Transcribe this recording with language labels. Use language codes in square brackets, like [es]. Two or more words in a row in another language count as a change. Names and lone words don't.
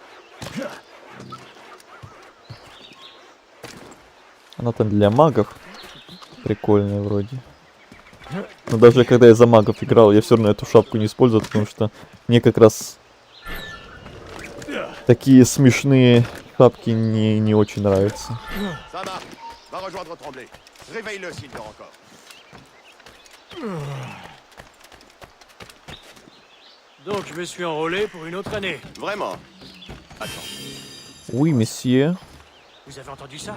[ru] Она там для магов. Прикольная вроде. Но даже когда я за магов играл, я все равно эту шапку не использовал, потому что мне как раз такие смешные шапки не очень нравятся. [fr] Donc je me suis enrôlé pour une autre année. Vraiment? Attends. Oui, monsieur. Vous avez entendu ça?